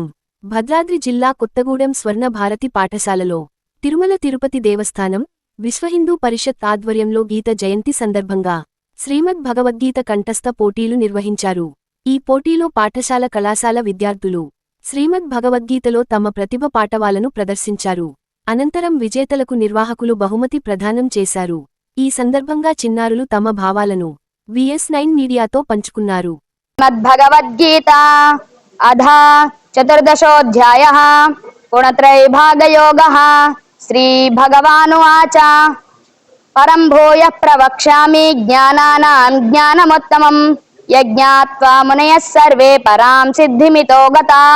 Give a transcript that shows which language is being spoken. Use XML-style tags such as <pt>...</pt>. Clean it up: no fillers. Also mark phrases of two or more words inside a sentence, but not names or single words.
<te>భద్రాద్రి జిల్లా కొత్తగూడెం స్వర్ణ భారతి పాఠశాలలో తిరుమల తిరుపతి దేవస్థానం, విశ్వహిందూ పరిషత్ ఆధ్వర్యంలో గీత జయంతి సందర్భంగా శ్రీమద్ భగవద్గీత కంఠస్థ పోటీలు నిర్వహించారు. ఈ పోటీలో పాఠశాల కళాశాల విద్యార్థులు శ్రీమద్ భగవద్గీతలో తమ ప్రతిభ పాటవాలను ప్రదర్శించారు. అనంతరం విజేతలకు నిర్వాహకులు బహుమతి ప్రదానం చేశారు. ఈ సందర్భంగా చిన్నారులు తమ భావాలను VS9 మీడియాతో పంచుకున్నారు.</te> <sa>श्रीमद्भगवद्गीता अधा चतुर्दशोऽध्यायः गुणत्रयविभागयोगः। श्रीभगवानुवाच परं भूयः प्रवक्ष्यामि ज्ञानानां ज्ञानमुत्तमम् यज्ञात्वा मुनयः सर्वे परां सिद्धिमितो गताः।</sa>